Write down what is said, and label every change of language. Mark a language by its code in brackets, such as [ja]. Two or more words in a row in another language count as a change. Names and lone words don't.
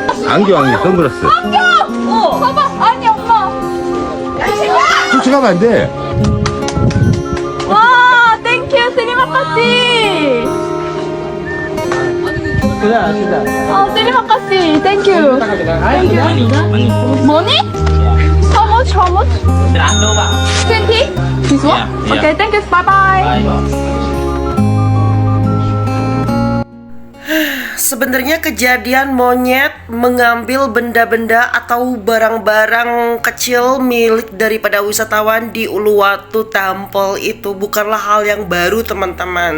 [ko] 안경이 선글라스. 봐봐. 아니 엄마. 훔쳐가면 안 돼. 와, 땡큐 [id] terima kasih. terima kasih. [en] Thank you. Money? How much? How much? 20? This one? Yeah. Okay, thank you. Bye bye. [id] Sebenarnya kejadian monyet mengambil benda-benda atau barang-barang kecil milik daripada wisatawan di Uluwatu Temple itu bukanlah hal yang baru, teman-teman.